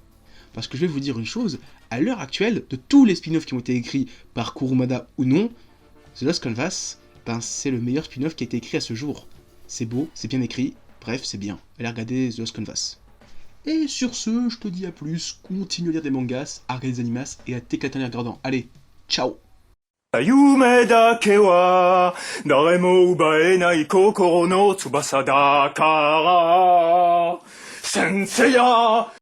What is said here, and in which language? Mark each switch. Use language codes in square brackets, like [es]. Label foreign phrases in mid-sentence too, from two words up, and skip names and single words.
[fr] Parce que je vais vous dire une chose, à l'heure actuelle, de tous les spin-offs qui ont été écrits par Kurumada ou non, The Lost Canvas, ben c'est le meilleur spin-off qui a été écrit à ce jour. C'est beau, c'est bien écrit, bref, c'est bien. Allez regarder The Lost Canvas. Et sur ce, je te dis à plus, continue à lire des mangas, à regarder des animas et à t'éclater en les regardant. Allez, ciao! [ja] 夢だけは誰も奪えない心の翼だから先生や